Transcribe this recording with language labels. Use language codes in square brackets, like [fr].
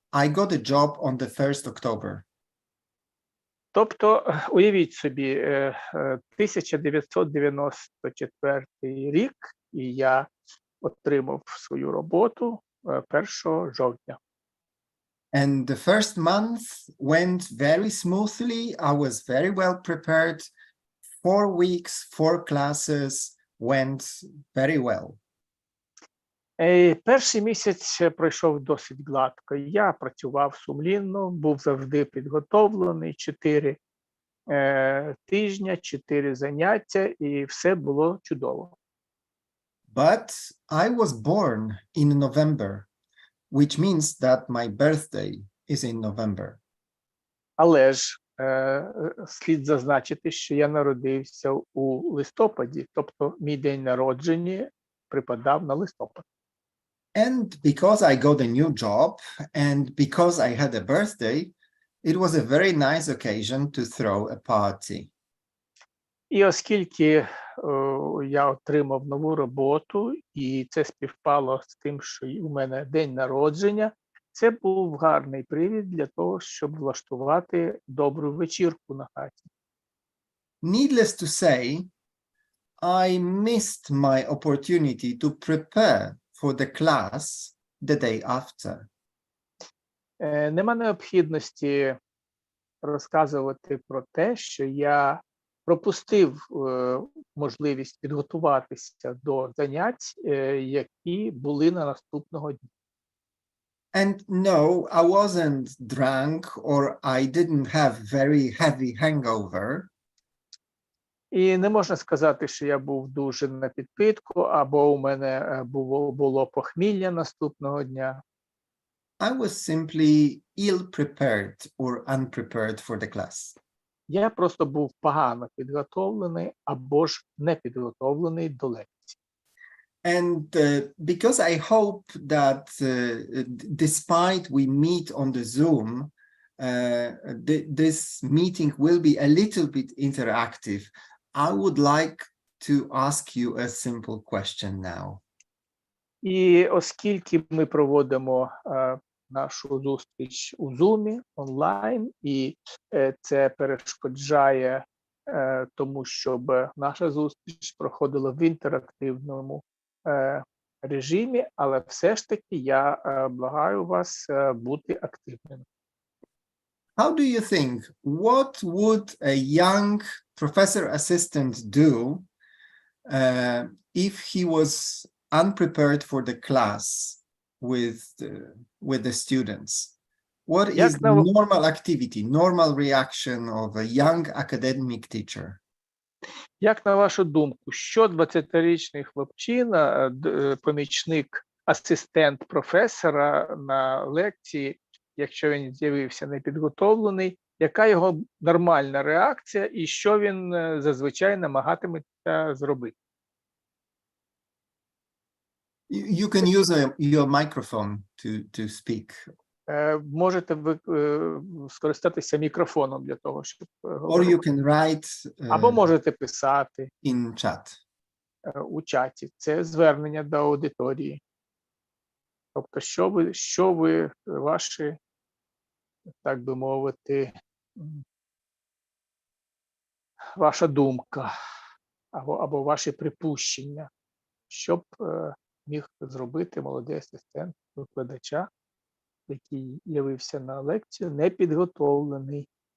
[en] I got a job on the 1st October. [uk] Тобто, уявіть собі, 1994 рік, і я отримав свою роботу 1 жовтня. [en] And the first month went very smoothly. I was very well prepared. 4 weeks, 4 classes went very well. [uk] Перший місяць пройшов досить гладко. Я працював сумлінно, був завжди підготовлений, 4 тижня, 4 заняття, і все було чудово. [en] But I was born in November, which means that my birthday is in November. [uk] Але ж слід зазначити, що я народився у листопаді, тобто мій день народження припадав на листопад. [en] And because I got a new job and because I had a birthday, it was a very nice occasion to throw a party. [uk] І оскільки я отримав нову роботу, і це співпало з тим, що у мене день народження, це був гарний привід для того, щоб влаштувати добру вечірку на хаті. [en] Needless to say, I missed my opportunity to prepare for the class the day after. [uk] Нема необхідності розказувати про те, що я пропустив можливість підготуватися до занять, які були на наступного дня. [en] And no, I wasn't drunk or I didn't have very heavy hangover. [uk] І не можна сказати, що я був дуже на підпитку, або у мене було похмілля наступного дня. [en] I was simply ill-prepared or unprepared for the class. [uk] Я просто був погано підготовлений або ж не підготовлений до лекції. [en] And because I hope that despite we meet on the Zoom, this meeting will be a little bit interactive. I would like to ask you a simple question now. [uk] І оскільки ми проводимо нашу зустріч у Zoom онлайн, і це перешкоджає тому, щоб наша зустріч проходила в інтерактивному режимі, але все ж таки я благаю вас бути активними. [en] How do you think, what would a young professor assistant do if he was unprepared for the class with the students? What is the normal activity, normal reaction of a young academic teacher? [uk] Як на вашу думку, що 20-річний хлопчина, помічник, асистент професора на лекції, якщо він з'явився непідготовлений, яка його нормальна реакція і що він зазвичай намагатиметься зробити? [en] You can use your microphone to speak. [uk] Можете ви скористатися мікрофоном для того, щоб [en] Or [uk] говорити. [en] you can write [uk] Або можете писати [en] in chat. [uk] у чаті. Це звернення до аудиторії. Тобто, що ви ваші, так би мовити, ваша думка або ваші припущення, що б міг зробити молодий асистент викладача, який явився на лекцію непідготовлений.